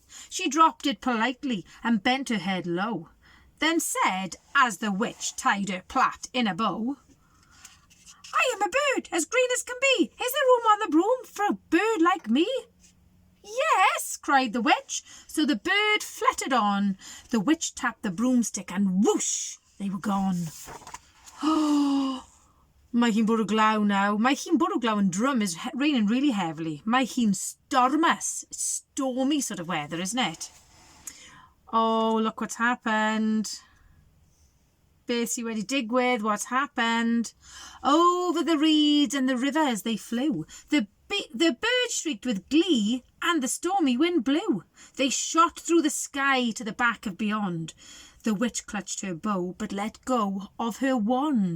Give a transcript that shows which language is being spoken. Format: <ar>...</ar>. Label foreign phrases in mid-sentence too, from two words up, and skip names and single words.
<en>She dropped it politely and bent her head low, then said, as the witch tied her plait in a bow, I am a bird as green as can be. Is there room on the broom for a bird like me? Yes, cried the witch. So the bird fluttered on. The witch tapped the broomstick and whoosh, they were gone.</en> <cy>Oh, mae hi'n bwrw glaw now. Mae hi'n bwrw glaw</cy> <en>and drum is raining really heavily.</en> <cy>Mae hi'n stormus.</cy> <en>Stormy sort of weather, isn't it? Oh, look what's happened.</en> <cy>Beth sy wedi digwydd,</cy> <en>what's happened? Over the reeds and the rivers they flew. The bird shrieked with glee and the stormy wind blew. They shot through the sky to the back of beyond. The witch clutched her bow but let go of her wand.</en>